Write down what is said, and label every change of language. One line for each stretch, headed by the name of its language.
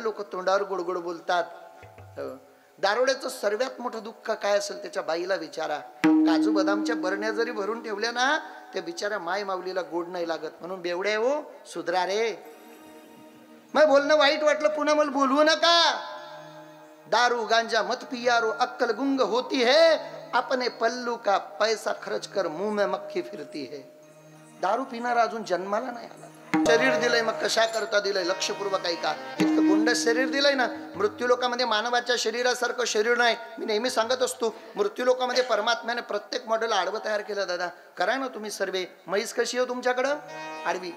Marathi: लोक तोंडावर गोडगोड बोलतात. दारोड्याचं सर्वात मोठं दुःख काय असेल त्याच्या बाईला विचारा. काजू बदामच्या बरण्या जरी भरून ठेवल्या ना त्या बिचाऱ्या माय माऊलीला गोड नाही लागत. म्हणून बेवड्या हो सुधरा रे. मग बोलणं वाईट वाटलं पुन्हा मला बोलवू नका.
Hindi: दारू गांजा मत पियारो अक्कल गुंग होती है. अपने पल्लू का पैसा खर्च कर मुंह में मक्खी फिरती है.
Marathi: दारू पिणारा अजून जन्माला नाही आला. शरीर दिलंय मग कशा करता दिलंय लक्षपूर्वक ऐका. इतकं गुंड शरीर दिलंय ना. मृत्यू लोकांमध्ये मानवाच्या शरीरासारखं शरीर नाही. मी नेहमी सांगत असतो मृत्यू लोकांमध्ये परमात्म्याने प्रत्येक मॉडेल आडवं तयार केलं. दादा करा ना तुम्ही सर्वे. म्हैस कशी आहे तुमच्याकडं? आडवी.